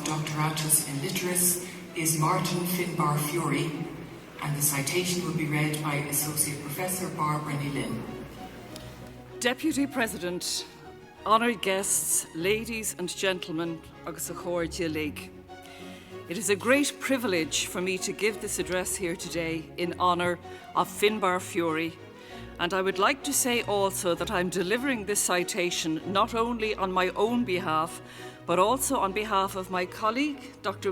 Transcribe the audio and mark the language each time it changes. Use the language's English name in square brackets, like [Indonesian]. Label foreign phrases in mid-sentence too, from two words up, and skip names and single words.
[Latin] Doctoratus in Literis is Martin Finbar Furey, [English] and the citation will be read by Associate Professor Bairbre. Deputy President, honoured guests, ladies and gentlemen, [Irish] agus a chóir dílig. [English] It is a great privilege for me to give this address here today in honour of Finbar Furey, and I would like to say also that I'm delivering this citation not only on my own behalf, but also on behalf of my colleague, Dr.